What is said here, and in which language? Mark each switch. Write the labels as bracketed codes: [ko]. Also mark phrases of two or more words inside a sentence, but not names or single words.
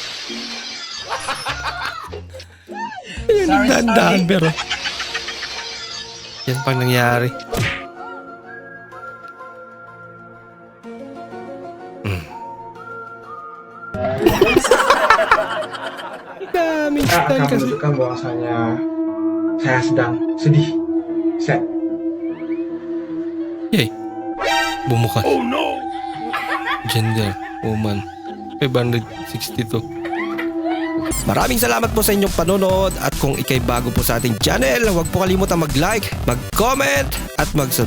[tl] Ayun, nagdaan-daan pero yan pang nangyari. Daming style kasi. [id] Menunjukkan bahwasanya saya sedang sedih. [en] Sad. Yay. Bumukas. Oh no! Gender, woman. 562. [tl] Maraming salamat po sa inyong panonood at kung ikay bago po sa ating channel, huwag po kalimutang mag-like, mag-comment at mag-subscribe.